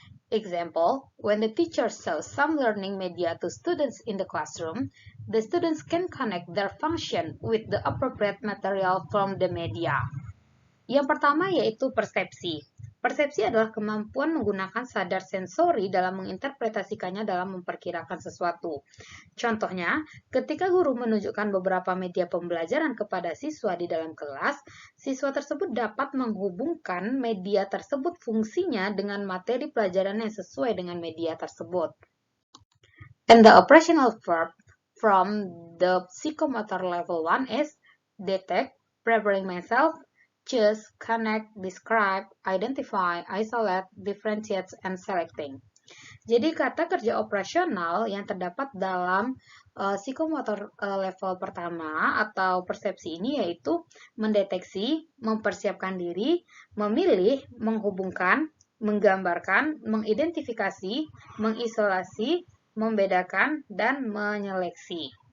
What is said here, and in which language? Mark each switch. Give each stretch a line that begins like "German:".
English: Example, when the teacher shows some learning media to students in the classroom, the students can connect their function with the appropriate material from the media.
Indonesian: Yang pertama yaitu persepsi. Persepsi adalah kemampuan menggunakan sadar sensori dalam menginterpretasikannya dalam memperkirakan sesuatu. Contohnya, ketika guru menunjukkan beberapa media pembelajaran kepada siswa di dalam kelas, siswa tersebut dapat menghubungkan media tersebut fungsinya dengan materi pelajaran yang sesuai dengan media tersebut.
English: And the operational verb from the psychomotor level 1 is detect, preparing myself, choose, connect, describe, identify, isolate, differentiate, and selecting.
Indonesian: Jadi kata kerja operasional yang terdapat dalam psikomotor level pertama atau persepsi ini yaitu mendeteksi, mempersiapkan diri, memilih, menghubungkan, menggambarkan, mengidentifikasi, mengisolasi, membedakan, dan menyeleksi.